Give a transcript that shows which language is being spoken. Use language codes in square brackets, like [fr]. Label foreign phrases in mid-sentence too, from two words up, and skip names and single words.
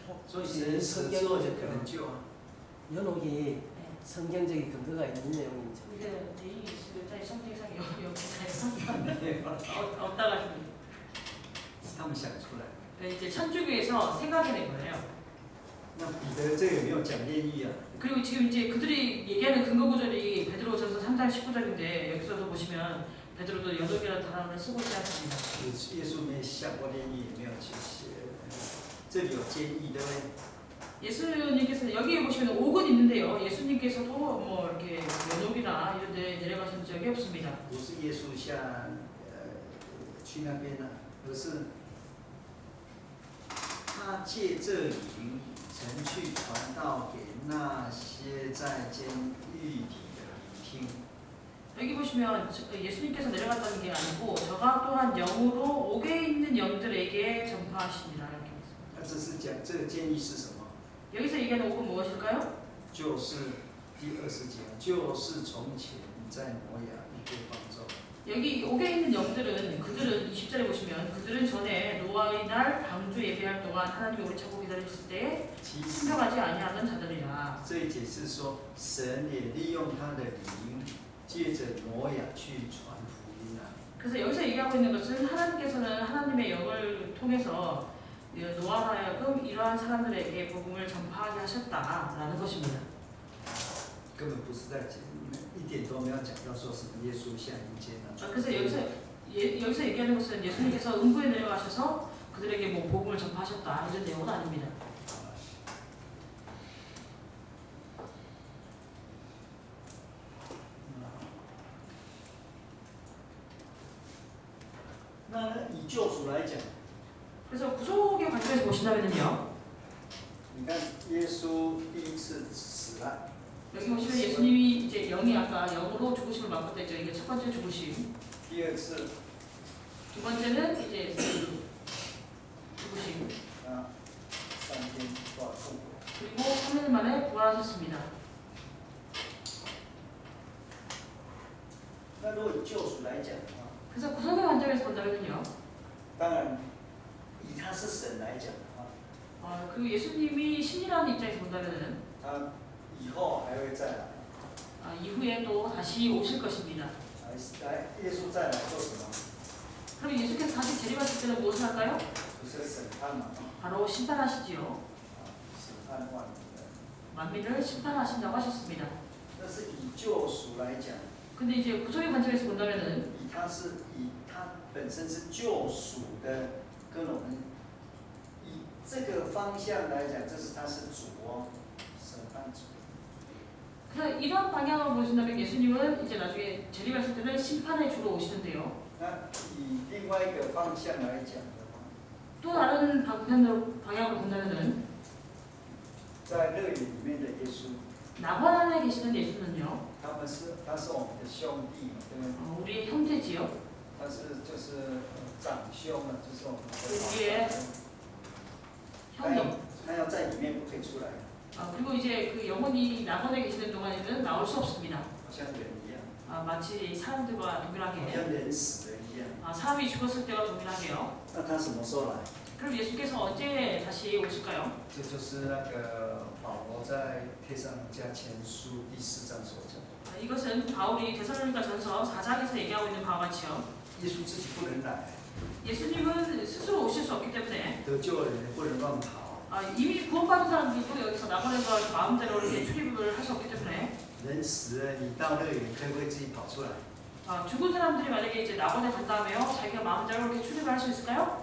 [zh] 所以神使做就可能救啊。 [ko] 연옥이 네. 성경적인 근거가 있는 내용이죠. 근데 예수 [zh] 在圣经上有记载없다가 是他们想出来的。 [ko] 이제 천주교에서 생각해낸 거예요. [zh] 那彼得这个有没有讲炼狱啊？ [ko] 그리고 지금 이제 그들이 얘기하는 근거 구절이 베드로전서 3장 19절인데 여기서도 보시면 베드로도 연옥이라는 단어를 쓰고 있지 않습니다. [zh] 耶稣没下过炼狱，也没有去写。这里有监狱对不对？ [ko] 예수님께서 여기에 보시면 옥은 있는데요. 예수님께서도 뭐 이렇게 연옥이나 이런 데 내려가신 적이 없습니다. [zh] 不是耶稣下去那边啊，而是他借这灵曾去传道给那些在监狱里的聆听。 [ko] 여기 보시면 예수님께서 내려갔다는 게 아니고 저가 또한 영으로 옥에 있는 영들에게 전파하십니다. 이렇게. [zh] 那这是讲这个监狱是什么？ [ko] 여기서 얘기하는 옥은 무엇일까요? [zh] 就是第20节，就是从前在挪亚一被方舟。 [ko] 여기 옥에 있는 영들은 그들은 20절에 보시면 그들은 전에 노아의 날 방주 예배할 동안 하나님이 오래 참고 기다리셨을 때에 [zh] 其实 [ko] 신명하지 아니하던 자들이라. [zh] 这一节是说，神也利用他的灵，借着挪亚去传福音啊。 [ko] 그래서 여기서 얘기하고 있는 것은 하나님께서는 하나님의 영을 통해서 노아로 하여금 이러한 사람들에게 복음을 전파하게 하셨다라는 것입니다. [zh] 根本不是在讲，一点都没有讲到说什么耶稣下阴间啊。 [ko] 그래서 여기서 얘기하는 것은 예수님께서 음부에 내려가셔서 그들에게 뭐 복음을 전파하셨다 이런 내용은 아닙니다. [zh] 那以救赎来讲， [ko] 그래서 구속의 관점에서 보신다면요. [zh] 你看耶稣第一次死了， [ko] 여기 보시면 예수님이 이제 영이 아까 영으로 죽으심을 맛봤다죠. 이게 첫 번째 죽으심. [zh] 第二次 [ko] 두 번째는 이제 죽으심. [zh] 啊3天复活。 [ko] 그리고 3일 만에 부활하셨습니다. [zh] 那如果以救赎来讲的话， [ko] 그래서 구속의 관점에서 본다면요. [zh] 当然以他是神来讲的话， [ko] 그리고 예수님이 신이라는 입장에서 본다면은 [zh] 他以后还会再来， [ko] 이후에 또 다시 오실 것입니다. [zh] 来耶稣再来做什么？ [ko] 그럼 예수께서 다시 재림하실 때는 무엇을 할까요? [zh] 不是审判嘛， [ko] 바로 심판하시지요. [zh] 审判万民的。 [ko] 만민을 심판하신다고 하셨습니다. [zh] 但是以救赎来讲， [ko] 근데 이제 구속의 관점에서 본다면은 [zh] 以他本身是救赎的，跟我们以这个方向来讲，这是他是主哦，审判主。 [ko] 그래서 이런 방향으로 보신다면 예수님은 이제 나중에 재림하실 때는 심판의 주로 오시는데요. [zh] 那以另外一个方向来讲的话， [ko] 또 다른 방향으로 본다면은 [zh] 在乐园里面的耶稣， [ko] 낙원 안에 계시는 예수는요. [zh] 他是我们的兄弟嘛，对不对？ [ko] 우리의 형제지요. [zh] 他就是长兄嘛，就是我们的 [ko] 우리의 [zh] 他 [ko] 형님. [zh] 要在里面不可以出来， [ko] 그리고 이제 그 영혼이 낙원에 계시는 동안에는 나올 수 없습니다. [zh] 好像人一样， [ko] 마치 사람들과 [zh] 好 [ko] 동일하게 [zh] 像人死了一样。 [ko] 사람이 죽었을 때와 동일하게요. [zh] 那他什么时候来？ [ko] 그럼 예수께서 언제 다시 오실까요? [zh] 这就是那个保罗在帖撒罗尼迦前书第4章所讲的。 [ko] 이것은 바울이 데살로니가 전서 4장에서 얘기하고 있는 바와 같이요. [zh] 耶稣自己不能来， [ko] 예수님은 스스로 오실 수 없기 때문에 [zh] 得救的人不能乱跑。 [ko] 이미 구원받은 사람들도 여기서 낙원에서 마음대로 이렇게 출입을 할 수 없기 때문에 [zh] 人死了，你到乐园可不可以自己跑出来？ [ko] 죽은 사람들이 만약에 이제 낙원에 간다며 자기가 마음대로 이렇게 출입을 할 수 있을까요?